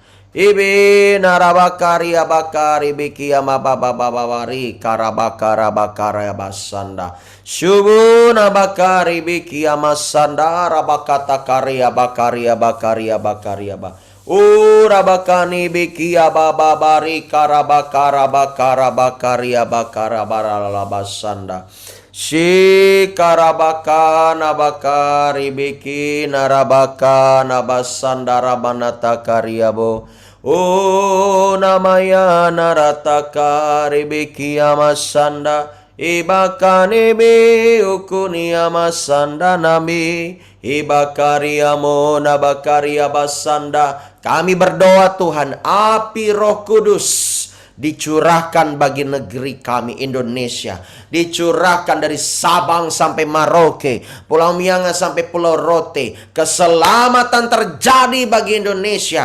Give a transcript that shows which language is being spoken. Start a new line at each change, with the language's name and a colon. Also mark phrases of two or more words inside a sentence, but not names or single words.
Indonesian: Ibi narabakari abakari bikia mababa babari karabakara bakara basanda. Shubu nabakari bikia masanda rabakata karia bakaria bakaria bakaria ba. Urabakani bikia baba bari karabakara bakara bakaria bakara barala basanda. Si karabaka nabakari biki narabaka nabasanda rabanata kariabo. O namaya narataka ribiki amasanda. Ibakani bi ukuni amasanda nami. Ibakari amo nabakari abasanda. Kami berdoa Tuhan, api Roh Kudus dicurahkan bagi negeri kami Indonesia. Dicurahkan dari Sabang sampai Merauke, Pulau Mianga sampai Pulau Rote. Keselamatan terjadi bagi Indonesia.